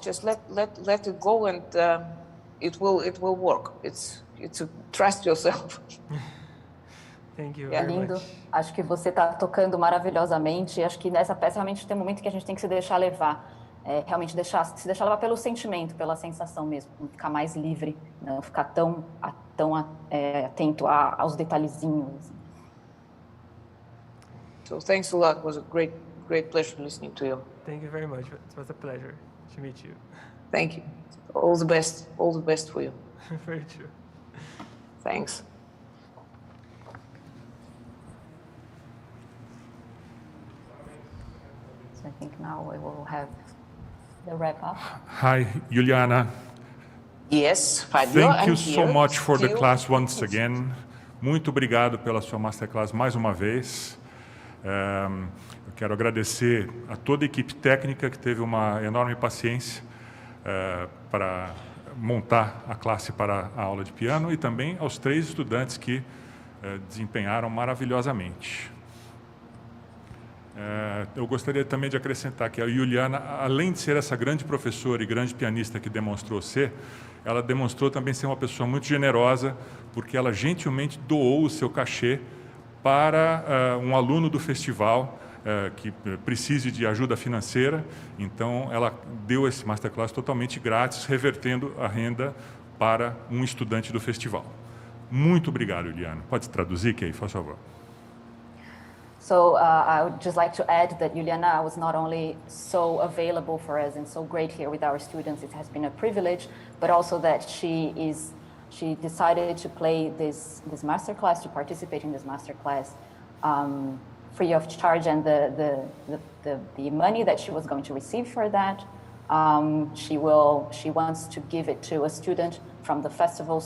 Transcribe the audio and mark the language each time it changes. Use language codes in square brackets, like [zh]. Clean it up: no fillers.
[en] Just let it go, and it will work. It's a trust yourself. Thank you [pt] É lindo. Acho que você está tocando maravilhosamente. Acho que nessa peça realmente tem um momento que a gente tem que se deixar levar. Realmente se deixar levar pelo sentimento, pela sensação mesmo. Ficar mais livre, não ficar tão atento aos detalhezinhos. [en] So thanks a lot. It was a great pleasure listening to you. Thank you very much. It was a pleasure to meet you. Thank you. All the best for you. Very true. Thanks. I think now we will have the wrap-up. Hi, Yulianna. Yes, Fabio, Thank you so much for the class once again. [pt] Muito obrigado pela sua masterclass mais uma vez. Eu quero agradecer a toda a equipe técnica que teve uma enorme paciência para montar a classe para a aula de piano, e também aos 3 estudantes que desempenharam maravilhosamente. Eu gostaria também de acrescentar que a Yulianna, além de ser essa grande professora e grande pianista que demonstrou ser, ela demonstrou também ser uma pessoa muito generosa, porque ela gentilmente doou o seu cachê para um aluno do festival que precise de ajuda financeira. Então, ela deu esse masterclass totalmente grátis, revertendo a renda para um estudante do festival. Muito obrigado, Yulianna. Pode traduzir, Kay, por favor? [en] So I would just like to add that Yulianna was not only so available for us and so great here with our students, it has been a privilege, but also that she decided to play this masterclass, to participate in this masterclass free of charge, and the money that she was going to receive for that, she wants to give it to a student from the festival.